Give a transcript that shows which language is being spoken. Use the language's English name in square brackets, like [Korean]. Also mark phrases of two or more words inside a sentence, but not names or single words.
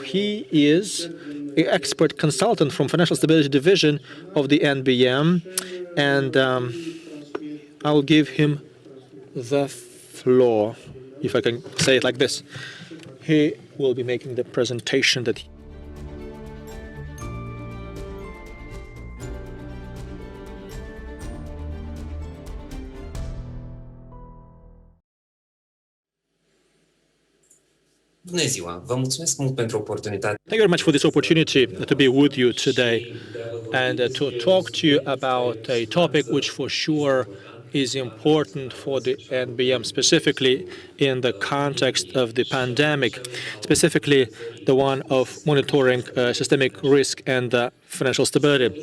[English] He is an expert consultant from Financial Stability Division of the NBM, and I will give him the floor, if I can say it like this. He will be making the presentation that [Romanian] Bună ziua! Vă mulțumesc mult pentru oportunitate. [English] Thank you very much for this opportunity to be with you today and to talk to you about a topic which for sure is important for the NBM, specifically in the context of the pandemic, specifically the one of monitoring systemic risk and financial stability.